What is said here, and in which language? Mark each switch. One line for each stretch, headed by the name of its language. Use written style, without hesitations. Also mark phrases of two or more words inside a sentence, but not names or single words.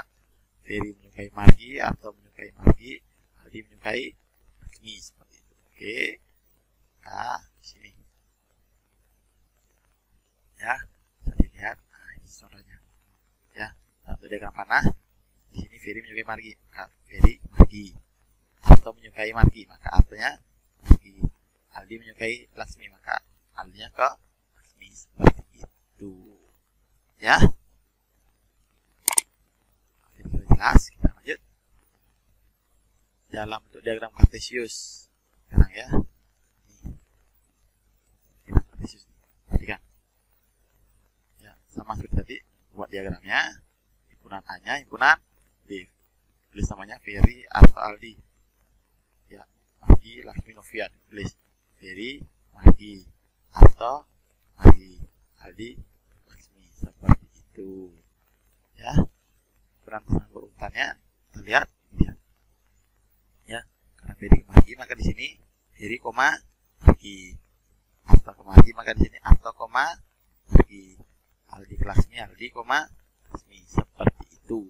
Indonesian: Ferry menyukai Margi, Arto menyukai Margi, Aldi menyukai Laksmi seperti itu. Oke, nah di sini. Ya, bisa dilihat. Contohnya ya, untuk diagram panah di sini Ferry menyukai Margi, maka Ferry Margi. Arto menyukai Margi, maka Artonya Margi. Aldi menyukai Laksmi, maka Aldinya ke Laksmi seperti itu. Ya, jadi jelas. Kita lanjut dalam untuk diagram kartesius sekarang ya. Diagram kartesius, perhatikan. Sama seperti tadi, buat diagramnya, himpunan A-nya, himpunan B. Tulis namanya Ferry, Arto, Aldi. Ya, Margi, Laksmi, Novia. Tulis Ferry, Margi, Arto, Margi, Aldi, Laksmi. Seperti itu. Ya, himpunan pasangan berurutannya, kita lihat. Ya, karena Ferry, Margi, maka di sini Ferry, Margi. Arto, Margi, maka di sini Arto, Margi. Aldi Laksmi, Aldi, Laksmi seperti itu.